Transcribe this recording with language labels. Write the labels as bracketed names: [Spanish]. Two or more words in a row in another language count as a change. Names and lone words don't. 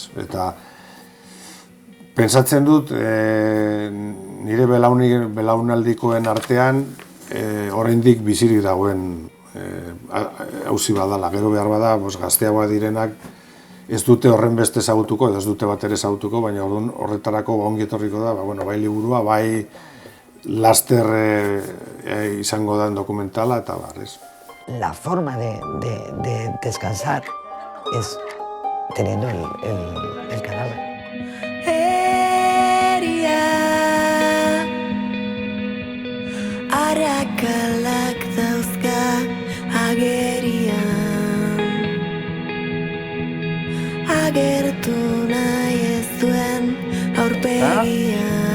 [Basque] Eta pentsatzen dut, nire belaunaldikoen artean, oraindik bizirik dagoen auzi badala. Gero behar bada, gazteagoa direnak ez dute horren beste ezagutuko, edo ez dute bat ere ezagutuko, baina horretarako ongi etorriko da, bai liburua, bai laster izango da dokumentala, eta ez. [Spanish] La forma de descansar es teniendo el cadáver. [Basque] Arakalak dauzka agerian, agertu nahi ez duen aurpegian.